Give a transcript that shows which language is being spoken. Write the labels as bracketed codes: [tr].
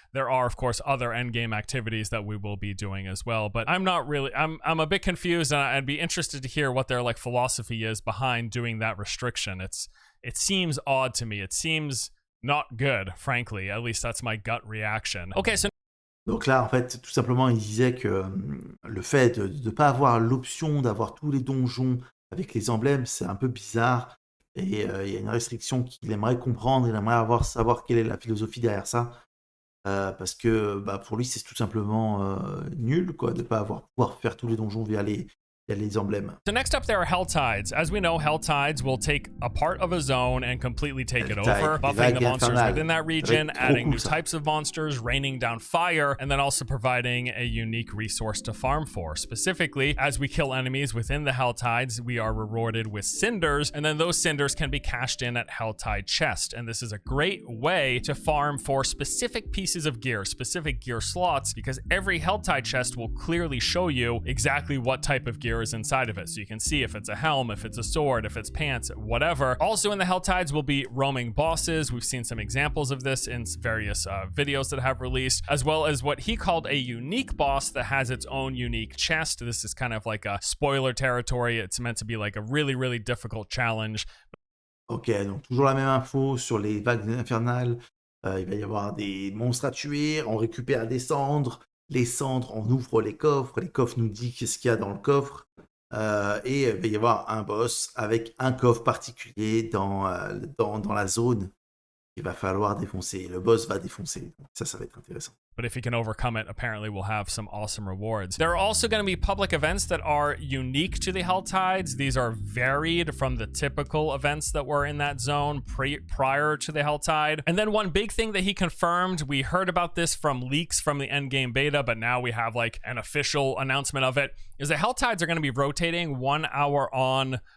[en] There are, of course, other end game activities that we will be doing as well, but I'm a bit confused, and I'd be interested to hear what their like philosophy is behind doing that restriction. It seems odd to me. It seems not good, frankly. At least that's my gut reaction. Okay, so [fr] donc là, en fait, tout simplement, il disait que le fait de ne pas avoir l'option d'avoir tous les donjons avec les emblèmes, c'est un peu bizarre. Et il y a une restriction qu'il aimerait comprendre, il aimerait savoir quelle est la philosophie derrière ça. Parce que pour lui, c'est tout simplement nul, quoi, de ne pas pouvoir faire tous les donjons via les emblèmes. [en] So next up, there are Hell Tides. As we know, Hell Tides will take a part of a zone and completely take it over, buffing the monsters within that region, adding new types of monsters, raining down fire, and then also providing a unique resource to farm for. Specifically, as we kill enemies within the Hell Tides, we are rewarded with cinders, and then those cinders can be cashed in at Hell Tide Chest. And this is a great way to farm for specific pieces of gear, specific gear slots, because every Hell Tide chest will clearly show you exactly what type of gear is inside of it. So you can see if it's a helm, if it's a sword, if it's pants, whatever. Also in the Hell Tides will be roaming bosses. We've seen some examples of this in various videos that have released, as well as what he called a unique boss that has its own unique chest. This is kind of like a spoiler territory. It's meant to be like a really, really difficult challenge. [fr] Ok, donc toujours la même info sur les vagues infernales. Il va y avoir des monstres à tuer, on récupère des cendres. Les cendres, on ouvre les coffres nous disent qu'est-ce qu'il y a dans le coffre, et il va y avoir un boss avec un coffre particulier dans la zone qu'il va falloir défoncer. Le boss va défoncer, donc ça va être intéressant. [en] But if you can overcome it, apparently we'll have some awesome rewards. There are also going to be public events that are unique to the Hell Tides. These are varied from the typical events that were in that zone prior to the Hell Tide. And then one big thing that he confirmed, we heard about this from leaks from the endgame beta, but now we have like an official announcement of it, is the Hell Tides are going to be rotating 1 hour on,